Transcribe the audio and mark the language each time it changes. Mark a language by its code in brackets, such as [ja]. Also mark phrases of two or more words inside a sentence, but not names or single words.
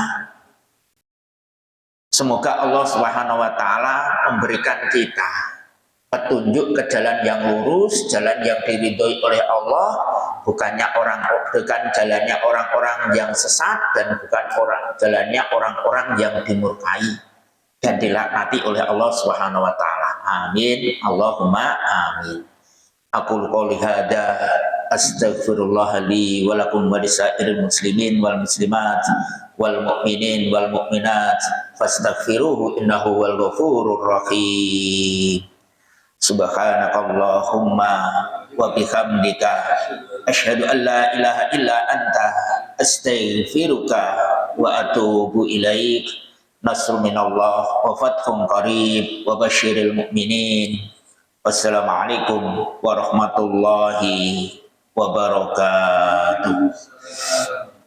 [id] Semoga [ar] الله سبحانه وتعالى [id] memberikan kita petunjuk ke jalan yang lurus, jalan yang diridhoi oleh Allah, bukan jalannya orang-orang yang sesat dan bukan jalannya orang-orang yang dimurkai. dan dilaknati oleh [ar] الله سبحانه وتعالى. آمين. اللهم آمين. أقول قولي هذا أستغفر الله لي ولكم ولسائر المسلمين والمسلمات والمؤمنين والمؤمنات فاستغفروه إنه هو الغفور الرحيم. سبحانك اللهم وبحمدك أشهد أن لا إله إلا أنت أستغفرك وأتوب إليك. نصر من الله وفتح قريب وبشر المؤمنين. والسلام عليكم ورحمة الله وبركاته.